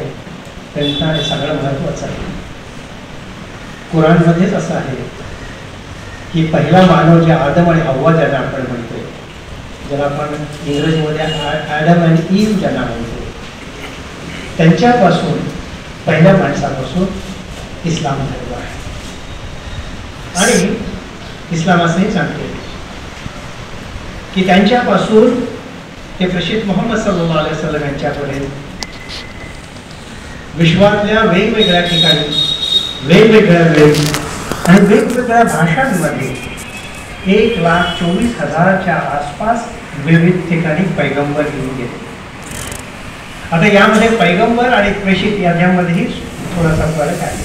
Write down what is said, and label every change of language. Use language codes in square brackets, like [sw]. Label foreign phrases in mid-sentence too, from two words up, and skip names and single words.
[mr] त्यांना हे सगळं महत्त्वाचं आहे. कुराणमध्येच असं आहे की पहिला मानव जे आदम आणि हव्वा ज्यांना आपण म्हणतो, ज्याला आपण इंग्रजीमध्ये ॲडम आणि ईव ज्यांना म्हणतो, त्यांच्यापासून पहिल्या माणसापासून इस्लाम धर्म आहे. आणि इस्लाम असंही सांगते की त्यांच्यापासून ते प्रेषित मोहम्मद [ar] صلى الله عليه وسلم [mr] यांच्यापर्यंत विश्वातल्या वेगवेगळ्या ठिकाणी वेगवेगळ्या वेळी आणि वेगवेगळ्या भाषांमध्ये 1,24,000च्या आसपास विविध ठिकाणी पैगंबर येऊन गेले. आता यामध्ये पैगंबर आणि प्रेषित याच्यामध्येही थोडासा फरक आहे.